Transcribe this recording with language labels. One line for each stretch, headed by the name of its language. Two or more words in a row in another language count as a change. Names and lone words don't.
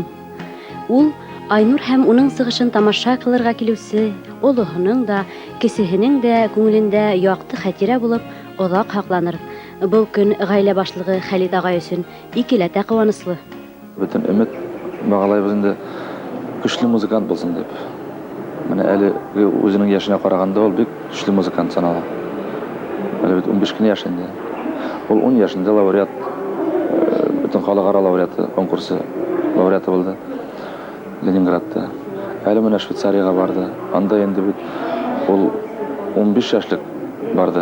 Bashkir: Ул Айнур һәм уның сығышын тамаша ҡылырға килеүсе, олоһоноң да, кесеһенең дә күңелендә яҡты хәтирә булып оҙаҡ һаҡланыр. Был көн ғаилә башлығы Хәлит ағай өсөн икеләтә ҡыуаныслы. Бөтөн өмөт бағалайбыҙ инде көслө музыкант булсын дип. Менә әле үзенең яшенә ҡарағанда ул бик көслө музыкант санала. Әле бит 15 кенә яш инде. Ул 10 яшында лауреат, бөтөн халыҡара лауреаты конкурсы лауреаты булды Ленинградта.
Tatar: Әле менә Швейцарияға барды. Анда инде бит ул 15 яшлык барды.